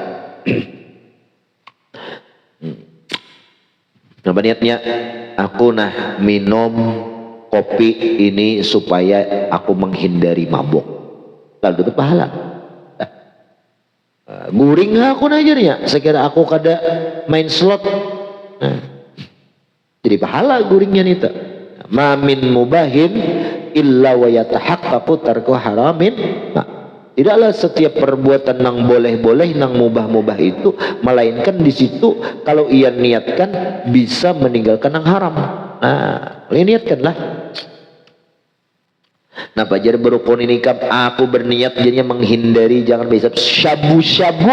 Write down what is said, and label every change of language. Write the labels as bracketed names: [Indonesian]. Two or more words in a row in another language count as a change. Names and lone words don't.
[Banjar] Nah, niatnya aku nah minum kopi ini supaya aku menghindari mabuk, lalu dapat pahala. Guring aku najarnya sekira aku kada main slot, nah, jadi pahala guringnya nih tak. [Arabic] ما من مباح إلا ويتحقق ترك حرام. [Banjar] Nah, tidaklah setiap perbuatan nang boleh-boleh nang mubah-mubah itu, melainkan di situ kalau ia niatkan bisa meninggalkan nang haram. Nah, niatkanlah. Nah, pajar berukun ini kan aku berniat jadinya menghindari jangan bisa syabu-syabu.